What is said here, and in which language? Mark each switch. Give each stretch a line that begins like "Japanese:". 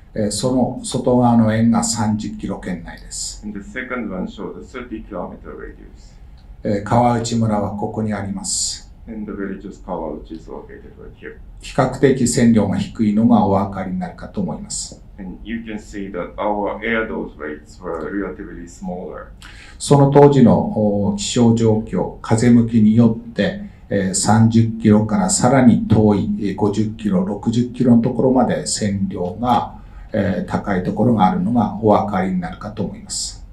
Japanese: その外側の円が30キロ圏内です。
English: And the second one shows a 30-kilometer radius.
Japanese: 川内村はここにあります。
English: And the village of Kawauchi is located right here.
Japanese: 比較的線量が低いのがお分かりになるかと思います。
English: And you can see that our air dose rates were relatively smaller.
Japanese: その当時の気象状況、風向きによって30キロからさらに遠い50キロ、60キロのところまで線量が高いところがあるのがお分かりになるかと思います。